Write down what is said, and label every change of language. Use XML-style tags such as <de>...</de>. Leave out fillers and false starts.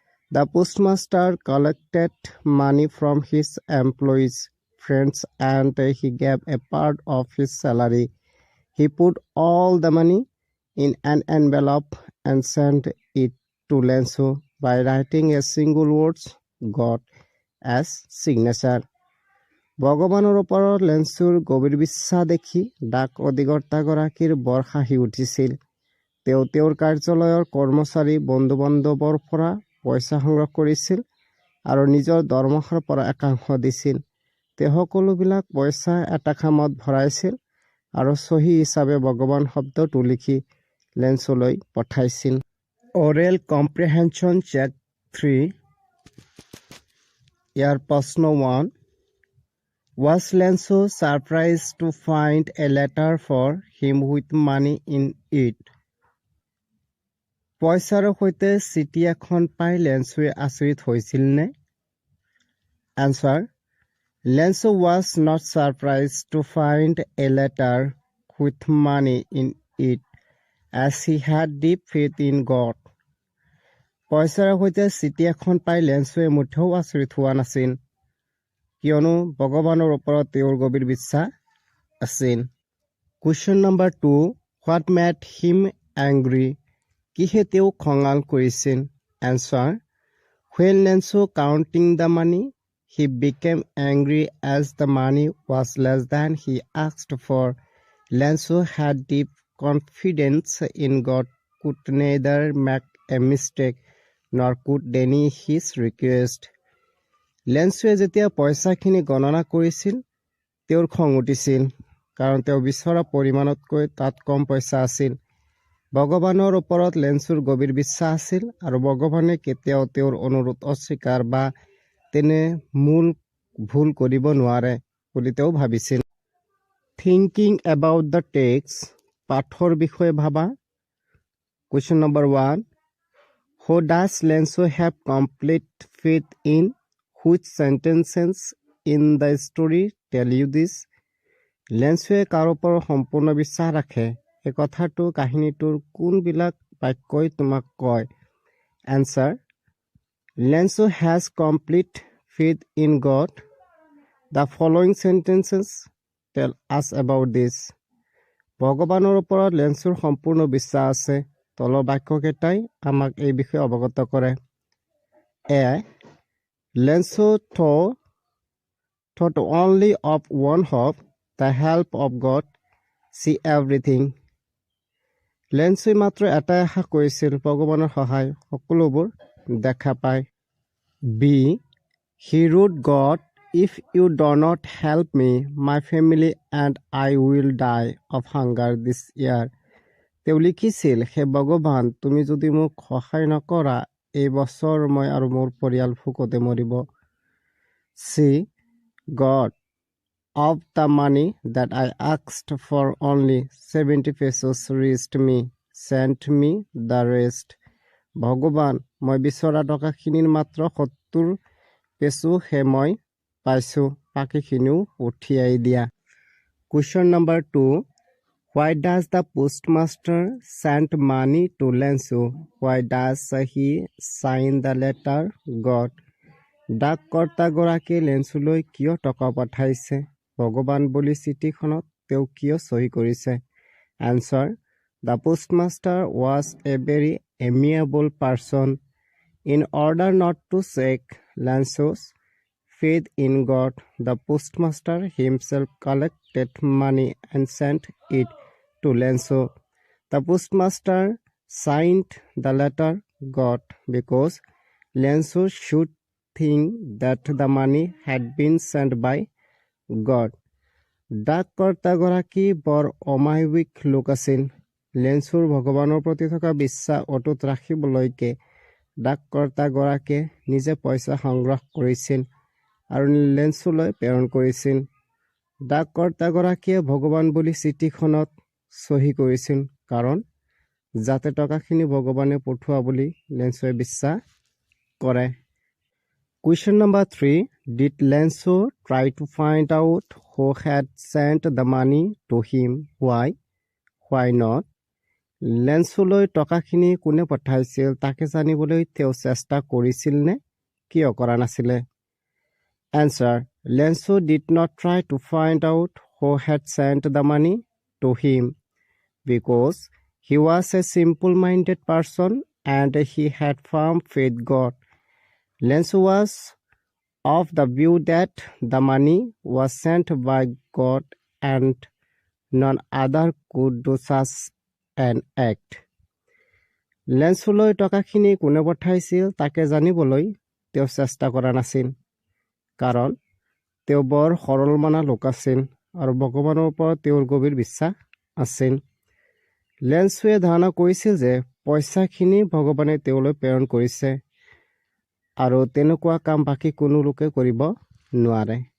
<en>The postmaster collected money from his employees, friends, and he gave a part of his salary. He put all the money in an envelope and sent it to Lanso by writing a single word, God, as signature.</en> <as>ভগৱানৰ ওপৰত লেন্সুৰ গভীৰ বিশ্বাস দেখি ডাক অধিকৰ্তাগৰাকীৰ বৰ হাঁহি উঠিছিল। তেওঁ তেওঁৰ কাৰ্যালয়ৰ কৰ্মচাৰী বন্ধু-বান্ধৱৰ পৰা পইচা সংগ্ৰহ কৰিছিল আৰু নিজৰ দৰমহাৰ পৰা একাংশ দিছিল। তেওঁ সকলোবিলাক পইচা এটা খামত ভৰাইছিল আৰু চহী হিচাপে ভগৱান শব্দটো লিখি লেন্সলৈ পঠাইছিল।</as> <en>oral comprehension check 3</en> <as>ইয়াৰ প্ৰশ্ন</as> <en>1 Was Lanso surprised to find a letter for him with money in it?</en> <as>পইচাৰ সৈতে চিঠি এখন পাই লেন্সুৱে আচৰিত হৈছিল নে?</as> <en>Answer. Lanso was not surprised to find a letter with money in it, as he had deep faith in God.</en> <as>পইচাৰ সৈতে চিঠি এখন পাই লেন্সুৱে মুঠেও আচৰিত হোৱা নাছিল, কিয়নো ভগৱানৰ ওপৰত তেওঁৰ গভীৰ বিশ্বাস আছিল।</as> <en>Question number 2 What made him angry?</en> <as>কিহে তেওঁ খঙাল কৰিছিল?</as> <en>Answer. When Lanso counting the money, he became angry as the money was less than he asked for. Lenso had deep confidence in God, could neither make a mistake nor could deny his request.</en> <as>লেন্সুৱে যেতিয়া পইচাখিনি গণনা কৰিছিল তেওঁৰ খং উঠিছিল কাৰণ তেওঁ বিচৰা পৰিমাণতকৈ তাত কম পইচা আছিল। ভগৱানৰ ওপৰত লেন্সুৰ গভীৰ বিশ্বাস আছিল আৰু ভগৱানে কেতিয়াও তেওঁৰ অনুৰোধ অস্বীকাৰ বা তেনে মূল ভুল কৰিব নোৱাৰে বুলি তেওঁ ভাবিছিল।</as> <en>thinking about the text,</en> <as>পাঠৰ বিষয়ে ভাবা।</as> <en>Question number 1, who does Lencho have complete faith in? Which sentences in the story tell you this?</en> <as>লেন্সুৱে কাৰ ওপৰত সম্পূৰ্ণ বিশ্বাস ৰাখে? এই কথাটো কাহিনীটোৰ কোনবিলাক বাক্যই তোমাক কয়?</as> <en>Answer: Lencho has complete faith in God. The following sentences tell us about this.</en> <as>ভগৱানৰ ওপৰত লেন্সুৰ সম্পূৰ্ণ বিশ্বাস আছে। তলৰ বাক্যকেইটাই আমাক এই বিষয়ে অৱগত কৰে।</as> <en>A, লেন্সু thought only of one hope, the help of God, see everything.</en> <as>লেন্সুৱে মাত্ৰ এটাই আশা কৰিছিল, ভগৱানৰ সহায়, সকলোবোৰ দেখা পায়।</as> <en>B, he wrote God, if you do not help me, my family and I will die of hunger this year.</en> <as>তেওঁ লিখিছিল, হে ভগৱান, তুমি যদি মোক সহায় নকৰা, এই বছৰ মই আৰু মোৰ পৰিয়াল ভোকতে মৰিব।</as> <en>C, God, of the money that I asked for only 70 pesos reached me, sent me the rest.</en> <as>ভগৱান, মই বিচৰা টকাখিনিৰ মাত্ৰ 70 পেছোহে মই পাইছোঁ, বাকীখিনিও উঠিয়াই দিয়া।</as> <en>Question number 2, why does the postmaster send money to Lensu? Why does he sign the letter God?</en> <as>ডাককৰ্তাগৰাকীয়ে লেন্সুলৈ কিয় টকা পঠাইছে? ভগৱান বুলি চিঠিখনত তেওঁ কিয় চহী কৰিছে?</as> <en>Answer: the postmaster was a very amiable person. In order not to check Lencho's faith in God, the postmaster himself collected money and sent it to Lenso. The postmaster signed the letter God because Lenso should think that the money had been sent by God.</en> <as>ডাককৰ্তাগৰাকী বৰ অমায়িক লোক আছিল। লেন্সুৰ ভগৱানৰ প্ৰতি থকা বিশ্বাস অটুট ৰাখিবলৈকে ডাককৰ্তাগৰাকীয়ে নিজে পইচা সংগ্ৰহ কৰিছিল আৰু লেন্সুলৈ প্ৰেৰণ কৰিছিল। ডাককৰ্তাগৰাকীয়ে ভগৱান বুলি চিঠিখনত চহী কৰিছিল কাৰণ যাতে টকাখিনি ভগৱানে পঠোৱা বুলি লেন্সুৱে বিশ্বাস কৰে।</as> <en>Question number 3, did Lencho try to find out who had sent the money to him? Why not?</en> <as>লেন্সুলৈ টকাখিনি কোনে পঠাইছিল তাকে জানিবলৈ তেওঁ চেষ্টা কৰিছিল নে কিয় কৰা নাছিলে?</as> <en>Answer: Lensu did not try to find out who had sent the money to him because he was a simple-minded person and he had firm faith God. Lensu was of the view that the money was sent by God and none other could do such an act.</en> <as>লেন্সুলৈ টকাখিনি কোনে পঠাইছিল তাকে জানিবলৈ তেওঁ চেষ্টা কৰা নাছিল কাৰণ তেওঁ বৰ সৰলমনা লোক আছিল আৰু ভগৱানৰ ওপৰত তেওঁৰ গভীৰ বিশ্বাস আছিল। লেন্সুৱে ধাৰণা কৰিছিল যে পইচাখিনি ভগৱানে তেওঁলৈ প্ৰেৰণ কৰিছে আৰু তেনেকুৱা কাম বাকী কোনো লোকে কৰিব নোৱাৰে।</as>